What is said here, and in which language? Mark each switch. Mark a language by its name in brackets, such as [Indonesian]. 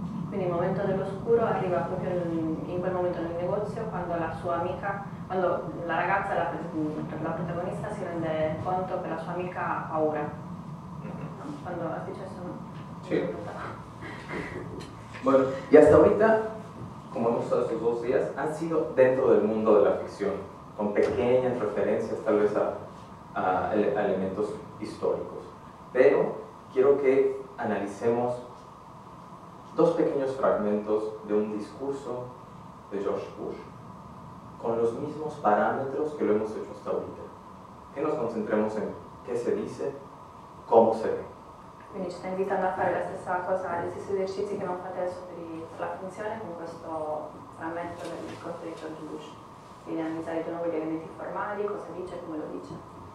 [Italian] Quindi il momento dell'oscuro arriva proprio in quel momento nel negozio, quando la sua amica, quando la ragazza, la protagonista, si rende conto che la sua amica ha paura. [Spanish] ¿No? Cuando has dicho eso, ¿no? Sí. Bueno, y hasta ahorita, como hemos estado estos 2 días, han sido dentro del mundo de la ficción, con pequeñas referencias tal vez a elementos históricos. Pero quiero que analicemos 2 pequeños fragmentos de un discurso de George Bush, con los mismos parámetros que lo hemos hecho hasta ahorita. Que nos concentremos en qué se dice, cómo se ve. [Italian] Quindi ci sta invitando a fare la stessa cosa, gli stessi esercizi che abbiamo fatto adesso per la funzione con questo frammento del discorso di George Bush. Quindi analizzare di nuovo gli elementi formali, cosa dice e come lo dice.